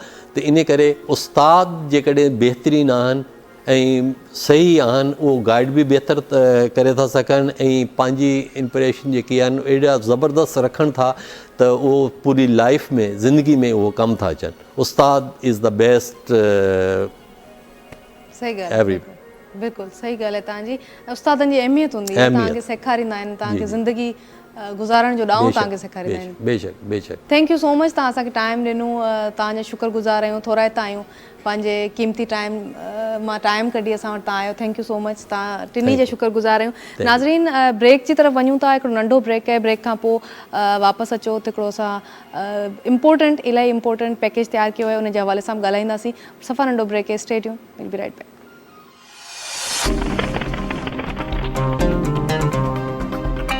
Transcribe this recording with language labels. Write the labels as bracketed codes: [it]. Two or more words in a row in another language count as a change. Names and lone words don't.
[sd] त इन करे उस्ताद जेकॾहिं बहितरीनु आहिनि ऐं सही आहिनि, उहो गाइड बि बहितर करे था सघनि ऐं पंहिंजी इंप्रेशन जेकी आहिनि एॾा ज़बरदस्त रखनि था त उहो पूरी लाइफ में, ज़िंदगी में उहो कमु था अचनि। [en] ustad is the best. [sd] सही ॻाल्हि आहे, बिल्कुलु सही ॻाल्हि आहे तव्हांजी। उस्तादनि जी अहमियत हूंदी आहे, तव्हांखे सेखारींदा आहिनि, तव्हांखे ज़िंदगी गुज़ारण जो ॾांहुं तव्हांखे सेखारींदा आहिनि। बेशक बेशक। [en] thank you so much, [sd] तव्हां असांखे टाइम ॾिनो, तव्हांजा शुक्रगुज़ार आहियूं, थोराइता आहियूं, पंहिंजे क़ीमती टाइम मां टाइम कढी असां वटि तव्हां आयो। [en] thank you so much, [sd] तव्हां टिनी जे शुक्रगुज़ार आहियूं। नाज़रीन ब्रेक जी तरफ़ वञूं था, हिकिड़ो नंढो ब्रेक आहे, ब्रेक खां पोइ वापसि अचो त हिकिड़ो असां इलाही [en] important package [sd] तयारु कयो आहे, उन जे हवाले सां ॻाल्हाईंदासीं। सफ़ा नंढो ब्रेक आहे, [en] stay tune, will be right back.